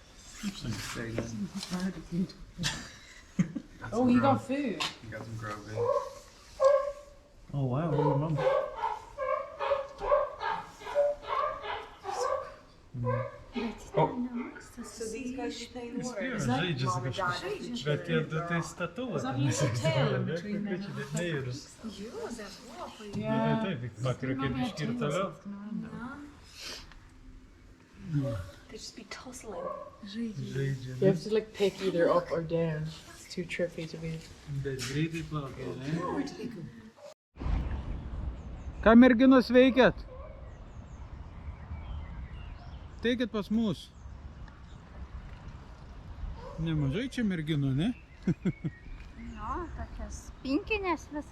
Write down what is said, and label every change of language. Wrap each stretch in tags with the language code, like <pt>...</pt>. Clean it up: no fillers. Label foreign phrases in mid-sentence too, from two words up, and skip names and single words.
<en>Oh, you got food. You got some grub in. Oh wow, oh mom. So these guys should play in the water.</en> <lt>Žaidžia su kažkas. Bet tie du tai statula.</lt> <en>Is that a little tail in between them? Yeah.</en> <lt>Taip, vakar kaip biškį ir toliau.</lt> <en>They just be tussling.</en> <lt>Žaidžia.</lt> <en>You have to like pick either up or down. It's too trippy to be.</en> <lt>Bet greitai plaukia, ne? Ką merginos veikiat? Teikit pas mus. Nemažai čia merginų, ne? Jo, tokias pinkinės visas.</lt>